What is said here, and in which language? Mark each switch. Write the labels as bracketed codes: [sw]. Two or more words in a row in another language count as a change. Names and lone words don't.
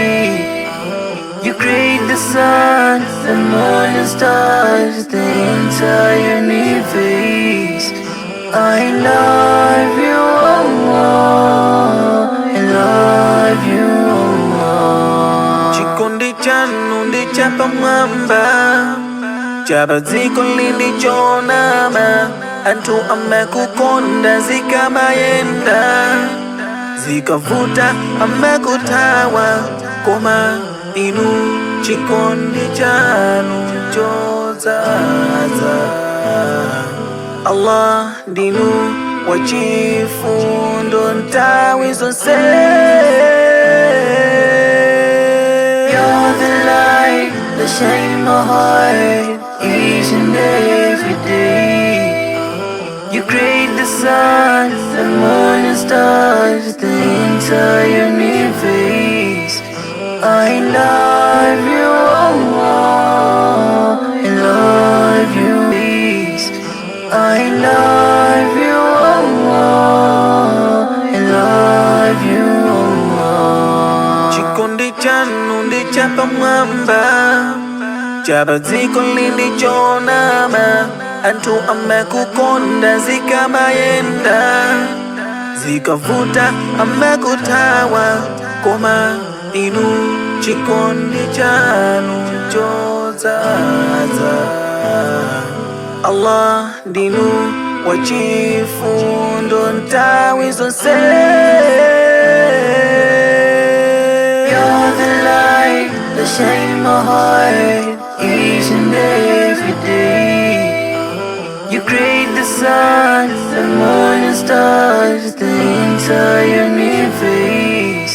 [en] You create the sun, the moon and stars, the entire universe. I love you, Allah. I love you, Allah. [ny] Chikondi chanu ndi chapa mwamba, chapa dziko lindi chonama. Anthu amekukonda zikamayenda, zikavuta amekutawa. Koma inu chikondi chanu chodzaza. Allah ndinu wachifundo nthawi zonse. [en] You're the light that shines my heart each and every day. You create the sun, the moon and stars, the entire universe. I love you, Allah. I love you, peace. I love you, Allah. I love you, Allah. [ny] Chikondi chanu ndi chapa mwamba, chapa dziko lindi chonama. Anthu amekukonda zikamayenda, zikavuta amekutawa. Koma inu chikondi chanu chodzaza. Allah ndinu wachifundo nthawi zonse. [en] You're the light that shines my heart each and every day. You create the sun, the moon and stars, the entire universe.